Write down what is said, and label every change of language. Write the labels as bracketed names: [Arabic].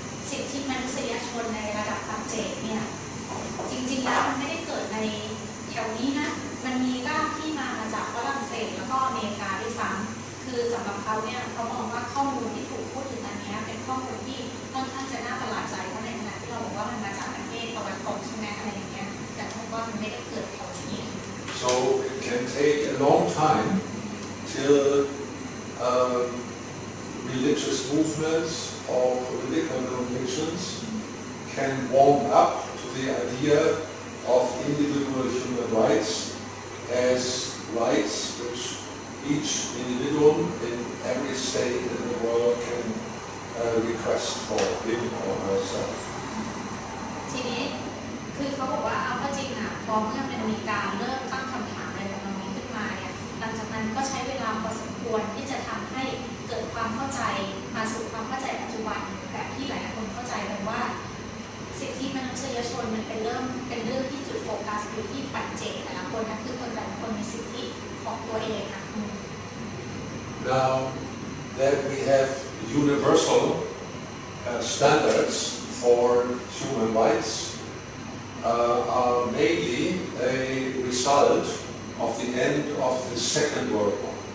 [Thai] สิทธิมนุษยชนในระดับปัจเจกเนี่ยจริงๆแล้วมันไม่ได้เกิดในแถวนี้นะมันมีรากที่มาจากฝรั่งเศสแล้วก็อเมริกาด้วยซ้ำคือสำหรับเขาเนี่ยเขามองว่าข้อมูลที่ถูกพูดถึงอันนี้เป็นข้อมูลที่ค่อนข้างจะน่าประหลาดใจเพราะในขณะที่เราบอกว่ามันมาจากประเทศตะวันตกใช่ไหมอะไรอย่างเงี้ยแต่เขาว่ามันไม่ได้เกิดแถวนี้ [English] So it can take a long time till religious movements or political donations can warm up to the idea of individual human rights as rights which each individual in every state in the world can request for him or herself. [Thai] ทีนี้คือเขาบอกว่าเอาเข้าจริงนะพอเมื่อมันมีการเริ่มตั้งคำถามอะไรแบบนี้ขึ้นมาเนี่ยหลังจากนั้นก็ใช้เวลาพอสมควรที่จะทำให้เกิดความเข้าใจมาสู่ความเข้าใจปัจจุบันแบบที่หลายคนเข้าใจกันว่าสิทธิมนุษยชนมันเป็นเรื่องที่จุดโฟกัสอยู่ที่ปัจเจกแต่ละคนนะคือคนแต่ละคนมีสิทธิของตัวเองค่ะ [English] now that we have universal standards for human rights are mainly a result of the end of the Second World War.